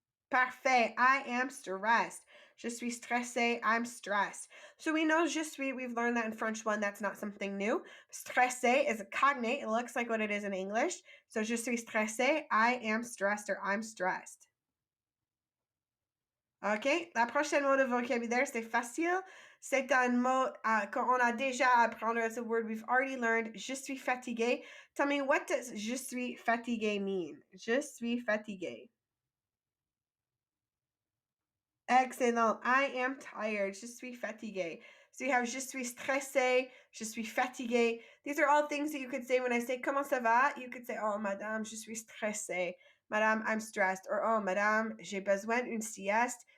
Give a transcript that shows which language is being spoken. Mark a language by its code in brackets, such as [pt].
[fr] Parfait. [en] I am stressed. [fr] Je suis stressé. [en] I'm stressed. So we know [fr] je suis, [en] we've learned that in French 1. That's not something new. Stressé is a cognate. It looks like what it is in English. So [fr] je suis stressé. [en] I am stressed, or I'm stressed. OK? [fr] La prochaine mot de vocabulaire, c'est facile. C'est un mot qu'on a déjà à apprendre. [en] It's a word we've already learned. [fr] Je suis fatigué. [en] Tell me, what does [fr] je suis fatigué [en] mean? [fr] Je suis fatigué. [en] Excellent. I am tired. [fr] Je suis fatigué. [en] So you have [fr] je suis stressé, je suis fatigué. [en] These are all things that you could say when I say [fr] comment ça va? [en] You could say, oh, madame, [fr] je suis stressé. [en] Madame, I'm stressed. [fr] Or, oh, madame, j'ai besoin d'une sieste.